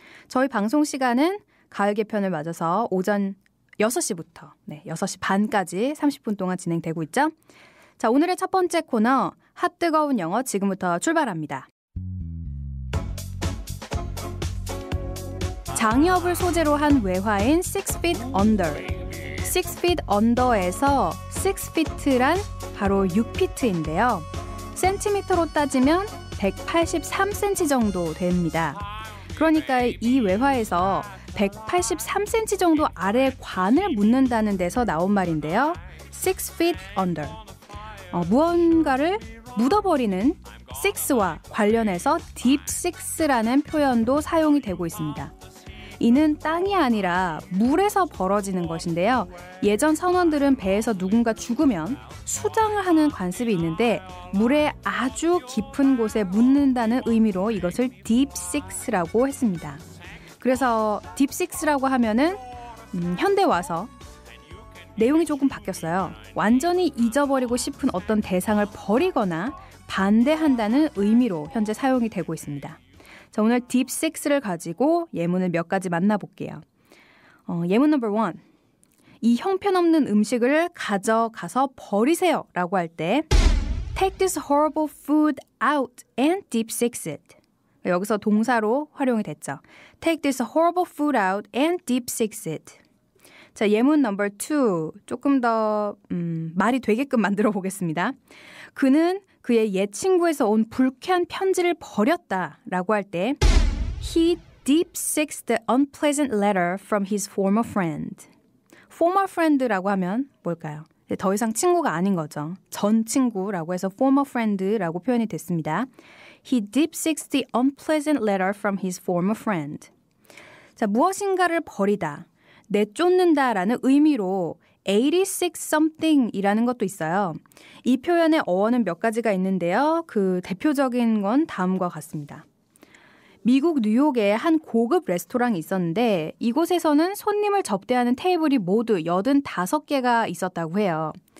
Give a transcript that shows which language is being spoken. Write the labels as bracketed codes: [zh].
[ko] 저희 방송 시간은 가을 개편을 맞아서 오전 6시부터 6시 반까지 30분 동안 진행되고 있죠. 자, 오늘의 첫 번째 코너 핫 뜨거운 영어 지금부터 출발합니다. 장엽을 소재로 한 외화인 Six Feet Under. Six Feet Under에서 Six Feet란 바로 6피트인데요. 센티미터로 따지면 183cm 정도 됩니다. 그러니까 이 외화에서 183cm 정도 아래 관을 묻는다는 데서 나온 말인데요. [en] Six Feet Under. [ko] 무언가를 묻어버리는 six와 관련해서 deep six라는 표현도 사용이 되고 있습니다. 이는 땅이 아니라 물에서 벌어지는 것인데요. 예전 선원들은 배에서 누군가 죽으면 수장을 하는 관습이 있는데 물에 아주 깊은 곳에 묻는다는 의미로 이것을 deep six라고 했습니다. 그래서 deep six라고 하면은 현대 와서 내용이 조금 바뀌었어요. 완전히 잊어버리고 싶은 어떤 대상을 버리거나 반대한다는 의미로 현재 사용이 되고 있습니다. 자, 오늘 딥 6를 가지고 예문을 몇 가지 만나볼게요. 예문 넘버 1. 이 형편없는 음식을 가져가서 버리세요 라고 할 때 [en] Take this horrible food out and deep six it. [ko] 여기서 동사로 활용이 됐죠. [en] Take this horrible food out and deep six it. [ko] 자, 예문 넘버 2. 조금 더 말이 되게끔 만들어 보겠습니다. 그는 그의 옛 친구에서 온 불쾌한 편지를 버렸다라고 할 때 [en] He deep sixed the unpleasant letter from his former friend. [ko] former friend라고 하면 뭘까요? 더 이상 친구가 아닌 거죠. 전 친구라고 해서 former friend라고 표현이 됐습니다. [en] He deep sixed the unpleasant letter from his former friend. [ko] 자, 무엇인가를 버리다, 내쫓는다라는 의미로 86 something이라는 것도 있어요. 이 표현의 어원은 몇 가지가 있는데요. 그 대표적인 건 다음과 같습니다. 미국 뉴욕에 한 고급 레스토랑이 있었는데 이곳에서는 손님을 접대하는 테이블이 모두 85개가 있었다고 해요.